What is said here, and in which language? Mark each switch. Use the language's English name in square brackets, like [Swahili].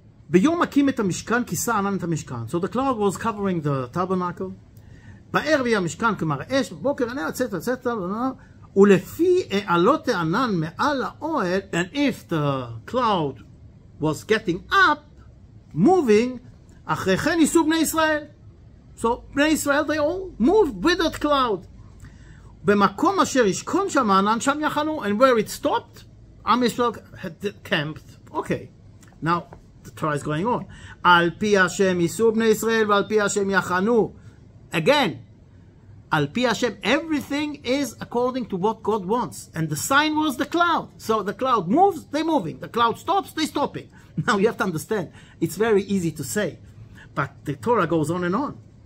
[Hebrew] ביום מקים את המשכן, כיסה ענן את המשכן. [English] So the cloud was covering the tabernacle. [Hebrew] בערב יהיה המשכן כמראה אש, בבוקר ענן, etc. ולפי העלות הענן מעל האוהל, [English] and if the cloud was getting up, moving, [Hebrew] אחרי כן ייסעו בני ישראל. [English] So בני ישראל, they all moved with that cloud. [Hebrew] במקום אשר ישכון שם הענן, שם יחנו, [English] and where it stopped, Am Yisrael had camped. Okay, now the Torah is going on. [Hebrew] על פי השם ייסעו בני ישראל ועל פי השם יחנו. [English] Again, [Hebrew] על פי השם, [English] everything is according to what God wants. And the sign was the cloud. So the cloud moves, they're moving. The cloud stops, they're stopping. Now you have to understand, it's very easy to say. But the Torah goes on and on.